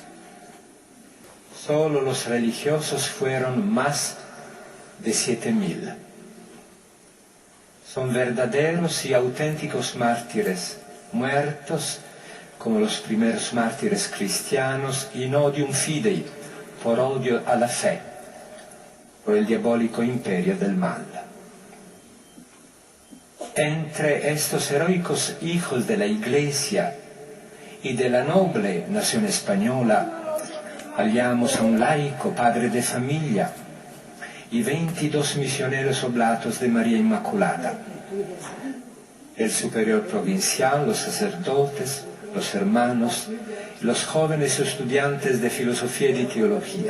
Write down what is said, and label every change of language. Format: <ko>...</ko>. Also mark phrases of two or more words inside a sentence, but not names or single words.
<es>Solo los religiosos fueron más de 7.000. Son verdaderos y auténticos mártires, muertos como los primeros mártires cristianos,</es> <la>in odium fidei,</la> <es>por odio a la fe, por el diabólico imperio del mal. Entre estos heroicos hijos de la Iglesia y de la noble nación española, hallamos a un laico, padre de familia, y 22 misioneros oblatos de María Inmaculada, el superior provincial, los sacerdotes, los hermanos, los jóvenes estudiantes de filosofía y de teología.</es>